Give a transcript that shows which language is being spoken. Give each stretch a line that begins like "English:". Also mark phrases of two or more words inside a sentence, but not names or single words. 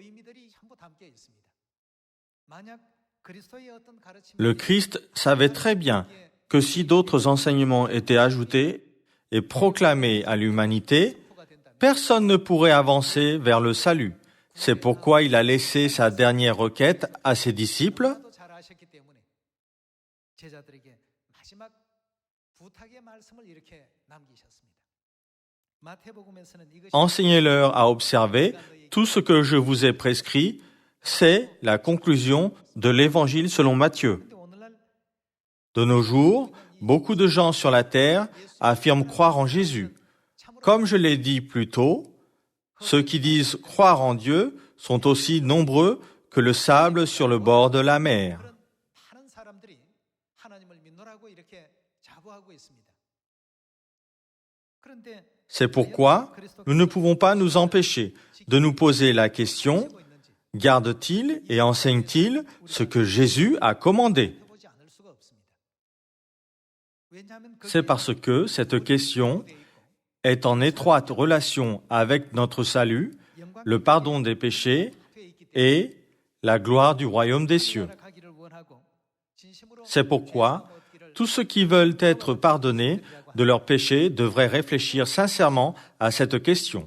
French: Le Christ savait très bien que si d'autres enseignements étaient ajoutés et proclamés à l'humanité, personne ne pourrait avancer vers le salut. C'est pourquoi il a laissé sa dernière requête à ses disciples.
Korean: 도 잘 아셨기 때문에 제자들에게 마지막 부탁의 말씀을 이렇게 남기셨습니다. 마태복음에서는 이것이
French: Enseignez-leur à observer tout ce que je vous ai prescrit. C'est la conclusion de l'évangile selon Matthieu.
Korean: 근데 오늘날
French: De nos jours, beaucoup de gens sur la terre affirment croire en Jésus. Comme je l'ai dit plus tôt, ceux qui disent croire en Dieu sont aussi nombreux que le sable sur le bord de la mer.
Korean: 그런 많은 사람들이 하나님을 믿노라고 이렇게 자부하고 있습니다. 그런데
French: C'est pourquoi nous ne pouvons pas nous empêcher de nous poser la question, garde-t-il et enseigne-t-il ce que Jésus a commandé?
Korean: 해보지 않을 수가 없습니다. 왜냐하면
French: C'est parce que cette question est en étroite relation avec notre salut, le pardon des péchés et la gloire du royaume des cieux. C'est pourquoi tous ceux qui veulent être pardonnés de leurs péchés devraient réfléchir sincèrement à cette question.